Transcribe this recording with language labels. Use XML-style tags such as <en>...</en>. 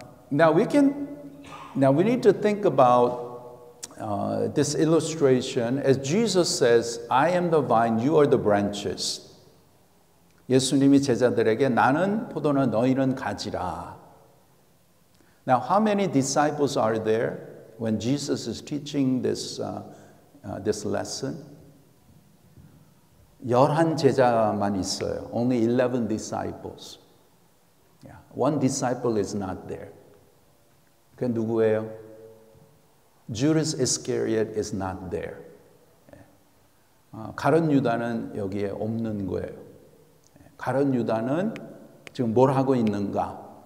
<en>Now we need to think about this illustration as Jesus says, "I am the vine, you are the branches."</en> <ko>예수님이 제자들에게 나는 포도나 너희는 가지라.</ko> <en>Now, how many disciples are there when Jesus is teaching this lesson?</en> <ko>11 제자만 있어요.</ko> <en>Only 11 disciples. Yeah. One disciple is not there.</en> <ko>그 누구예요?</ko> <en>Judas Iscariot is not there.</en> <ko>가룟 유다는 여기에 없는 거예요. 가룟 유다는 지금 뭘 하고 있는가?</ko>